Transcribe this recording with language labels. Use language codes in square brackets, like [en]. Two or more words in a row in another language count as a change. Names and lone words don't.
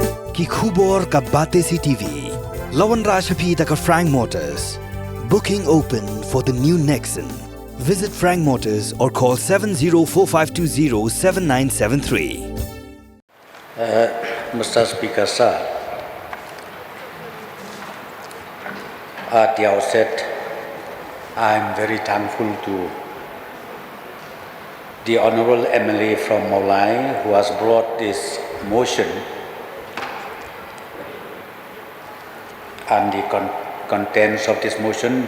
[kha] कि khubor ka bate si TV. Lawan Rashapi taka Frank Motors. [en] Booking open for the new Nexon. Visit Frank Motors or call 7045207973. Mr. Speaker, sir, at the outset, I am very thankful to the Honourable MLA from Maulai who has brought this motion and the contents of this motion.